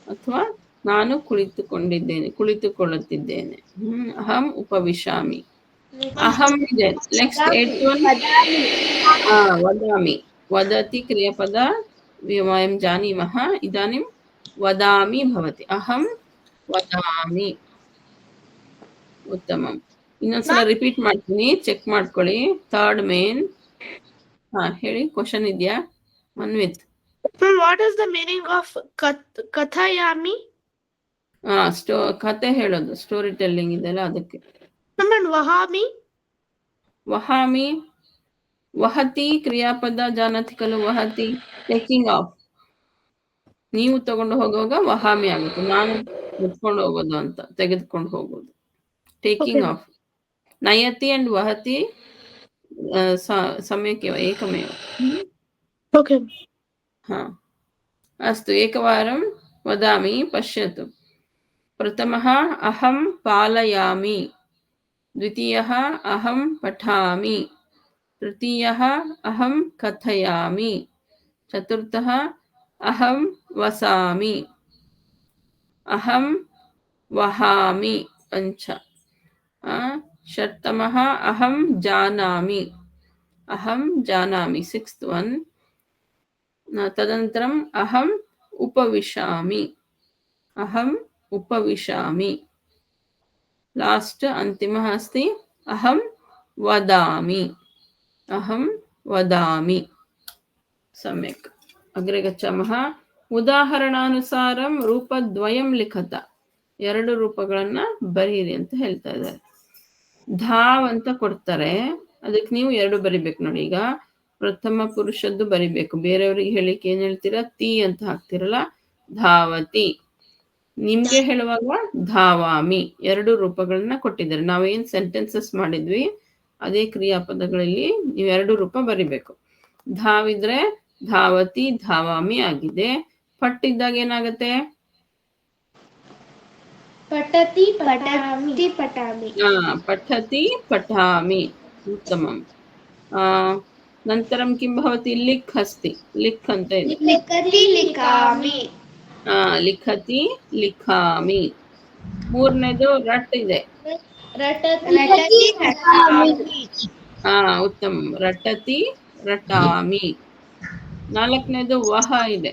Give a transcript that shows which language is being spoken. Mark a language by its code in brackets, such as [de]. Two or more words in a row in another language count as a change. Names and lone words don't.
[kn] ಅಥವಾ ನಾನು ಕುಳಿತುಕೊಳ್ಳುತ್ತಿದ್ದೇನೆ. [sa] ಅಹಂ ಉಪವಿಶಾಮಿ. ಅಹಂ ಇದೆ. [en] ನೆಕ್ಸ್ಟ್ 8th one. ವದಾಮಿ. [sa] ವದತಿ ಕ್ರಿಯಾಪದ ವಯಂ ಜಾನೀಮಃ. ಇದಾನಿಂ ವದಾಮಿ ಭವತಿ. ಅಹಂ ವದಾಮಿ. ಉತ್ತಮಂ. [kn] ಇನ್ನೊಂದ್ಸಲ ರಿಪೀಟ್ ಮಾಡ್ತೀನಿ, ಚೆಕ್ ಮಾಡ್ಕೊಳ್ಳಿ. [en] third main. [kn] ಹೇಳಿ, ಕ್ವಶನ್ ಇದೆಯಾ ಮನ್ವಿತ್? [en] What is the meaning of kathayami? [kn] ಕತೆ ಹೇಳೋದು, [en] story telling [kn] ಇದೆಲ್ಲ ಅದಕ್ಕೆ. [sa] Wahami? ವಹಾಮಿ. ವಹತಿ ಕ್ರಿಯಾಪದ ಜಾನತಿ ಕಲು. [kn] ವಹತಿ [en] taking off. [kn] ನೀವು ತಗೊಂಡು ಹೋಗುವಾಗ ವಹಾಮಿ ಆಗುತ್ತೆ. ನಾನು ಎತ್ಕೊಂಡು ಹೋಗೋದು ಅಂತ, ತೆಗೆದುಕೊಂಡು ಹೋಗೋದು. [en] taking off. [sa] ನಯತಿ ಅಂಡ್ ವಹತಿ ಸಮ್ಯಕ್ ಏಕಮೇವ. [en] Okay. [sa] ಅಸ್ತು. ಏಕವಾರಂ ವದಾಮಿ ಪಶ್ಯತು. ಪ್ರಥಮಃ ಅಹಂ ಪಾಲಯಾಮಿ. ದ್ವಿತೀಯಃ ಅಹಂ ಪಠಾಮಿ. ತೃತೀಯಃ ಅಹಂ ಕಥಯಾಮಿ. ಚತುರ್ಥಃ ಅಹಂ ವಸಾಮಿ. ಅಹಂ ವಹಾಮಿ. ಪಂಚ. ಷಷ್ಠಮಃ ಅಹಂ ಜಾನಾಮಿ. ಅಹಂ ಜಾನಾಮಿ. [en] 6th one. [sa] ತದನಂತರಂ ಅಹಂ ಉಪವಿಶಾಮಿ. ಅಹಂ ಉಪವಿಶಾಮಿ. ಲಾಸ್ಟ್ ಅಂತಿಮಃ ಅಸ್ತಿ ಅಹಂ ವದಾಮಿ. ಅಹಂ ವದಾಮಿ. ಸಮ್ಯಕ್. ಅಗ್ರೆ ಗಚ್ಚಾಮಃ. ಉದಾಹರಣಾನುಸಾರಂ ರೂಪದ್ವಯಂ ಲಿಖತ. [kn] 2 ರೂಪಗಳನ್ನ ಬರೀರಿ ಅಂತ ಹೇಳ್ತಾ ಇದ್ದಾರೆ. ಧಾವ್ ಅಂತ ಕೊಡ್ತಾರೆ, ಅದಕ್ಕೆ ನೀವು 2 ಬರಿಬೇಕು ನೋಡಿ. ಈಗ ಪ್ರಥಮ ಪುರುಷದ್ದು ಬರಿಬೇಕು. ಬೇರೆಯವ್ರಿಗೆ ಹೇಳಿಕ್ಕೆ ಏನ್ ಹೇಳ್ತೀರಾ? ತಿ ಅಂತ ಹಾಕ್ತಿರಲ್ಲ, ಧಾವತಿ. ನಿಮ್ಗೆ ಹೇಳುವಾಗ ಧಾವಾಮಿ. 2 ರೂಪಗಳನ್ನ ಕೊಟ್ಟಿದ್ದಾರೆ. ನಾವೇನ್ ಸೆಂಟೆನ್ಸಸ್ ಮಾಡಿದ್ವಿ ಅದೇ ಕ್ರಿಯಾಪದಗಳಲ್ಲಿ ನೀವು 2 ರೂಪ ಬರಿಬೇಕು. ಧಾವಿದ್ರೆ [sa] ಧಾವತಿ ಧಾವಾಮಿ [kn] ಆಗಿದೆ. ಪಟ್ಟಿದ್ದಾಗ ಏನಾಗತ್ತೆ? [sa] ಪಠತಿ ಪಠಾಮಿ. ಪಠತಿ ಪಠಾಮಿ. ಉತ್ತಮಂ. ನಂತರಂ ಕಿಂ ಭವತಿ? ಲಿಖ್ ಅಸ್ತಿ. [kn] ಲಿಖ್ ಅಂತ ಇದೆ. [sa] ಲಿಖತಿ ಲಿಖಾಮಿ. ಲಿಖತಿ ಲಿಖಾಮಿ. [kn] ಮೂರನೇದು ರಟ್ ಇದೆ. [sa] ರಟತಿ ರಟಾಮಿ. ಉತ್ತಮ. ರಟತಿ ರಟಾಮಿ. [kn] 4ನೇದು ವಹ ಇದೆ.